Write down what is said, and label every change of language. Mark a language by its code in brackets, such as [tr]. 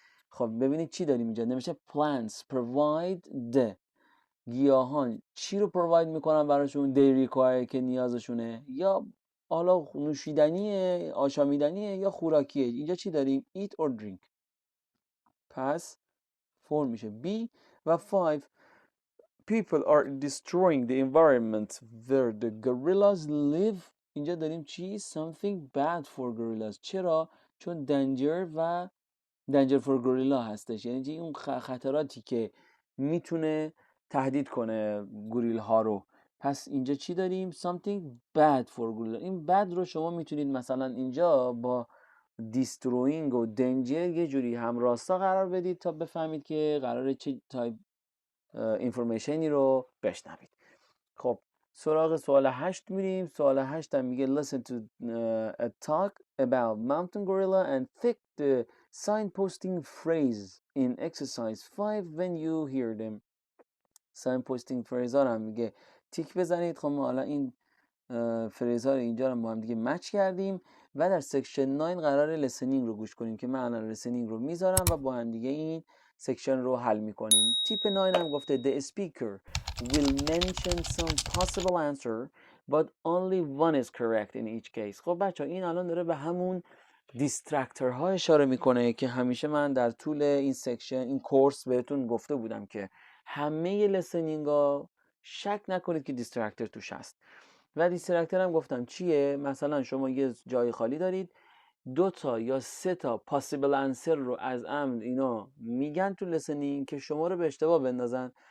[fa] خب ببینید چی داریم اینجا، نمیشه [en] plants provide the، [fa] گیاهان چی رو پروواید میکنن براشون، [en] they require [fa] که نیازشونه، یا حالا نوشیدنیه، آشامیدنیه یا خوراکیه. اینجا چی داریم، [en] eat or drink. [fa] پس 4 میشه B. [en] و 5 people are destroying the environment where the gorillas live. [fa] اینجا داریم چی، [en] something bad for gorillas. [fa] چرا؟ چون danger و danger for gorilla هستش، یعنی اون خطراتی که میتونه تهدید کنه گوریل ها رو. پس اینجا چی داریم، [en] something bad for gorilla. [fa] این bad رو شما میتونید مثلا اینجا با destroying و danger یه جوری همراستا قرار بدید تا بفهمید که قراره چه تایپ اینفورمیشنی رو بشنوید. خب سراغ سوال 8 میریم. سوال 8 هم میگه [en] listen to a talk about mountain gorilla and pick the signposting phrase in exercise 5 when you hear them. [fa] signposting phrase ها هم میگه تیک بزنید. خب ما حالا این فریز ها رو اینجا رو با هم دیگه مچ کردیم و در سکشن 9 قراره لسنینگ رو گوش کنیم که من الان لسنینگ رو میذارم و با هم دیگه این سکشن رو حل میکنیم. تیپ 9 هم گفته [en] the speaker will mention some possible answer but only one is correct in each case. [fa] خب بچه این الان داره به همون دیسترکتر ها اشاره میکنه که همیشه من در طول این سکشن، این کورس بهتون گفته بودم که همه لسنینگ ها شک نکنید که دیسترکتر توش هست. و دیسترکتر هم گفتم چیه، مثلا شما یه جای خالی دارید 2 تا یا 3 تا پاسیبل انسر رو از عمد اینا میگن تو لسنینگ که شما رو به اشتباه بندازن.